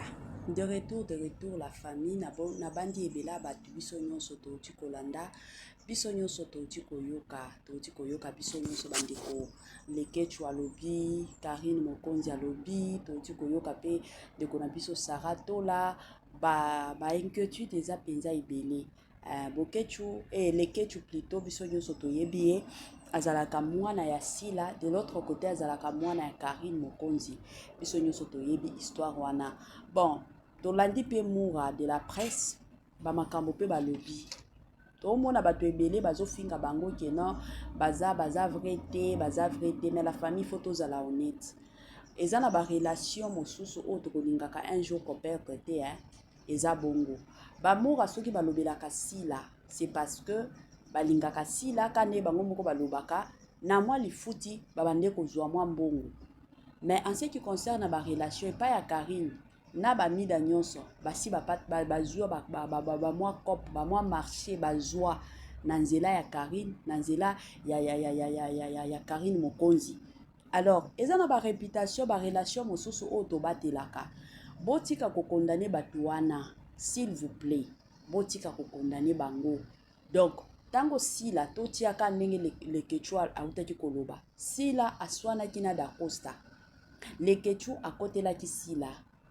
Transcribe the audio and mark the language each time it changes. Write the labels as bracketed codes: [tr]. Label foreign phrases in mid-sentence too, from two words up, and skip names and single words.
[fr] De retour la famille [ln] na bandi ebela batu biso nyonso touti kolanda biso nyonso touti koyoka biso nyonso bandeko Lekechu alobi Karine Mokonzi alobi touti koyoka pe ndeko na biso Sarah Tola ba inquiétude eza penza ebele Bokechu Lekechu plutôt biso nyonso toyebi azalaka mwana ya Sila [fr] de l'autre côté [ln] azalaka mwana ya Karine Mokonzi biso nyonso toyebi histoire wana bon tolandi pe moura [fr] de la presse [ln] bamakambo pe balobi tomona bato ebele bazofinga bango keno baza vrai te [fr] mais la famille [ln] faut tozala honnête eza na ba relation mosusu oyo tokolingaka [fr] un jour [ln] koperdre te eza bongo bamoura soki balobelaka Sila [fr] c'est parce que [ln] balingaka Sila kane bango moko balobaka na mwa lifuti babande kozwa mwa mbongo [fr] mais en ce qui concerne [ln] ba relation pas ya Karine na ba mida nyonso basi bazwa ba mwa cop ba mwa marché bazwa na nzela ya Karine na nzela ya Karine Mokonzi alors eza na ba réputation ba relation mosusu oyo tobatelaka botika ko condamner batu wana [fr] s'il vous plaît [ln] botika ko condamner bango donc tango Sila totiaka ndenge Lekechu autaki koloba Sila aswanaki na da Costa Lekechu akotelaki Sila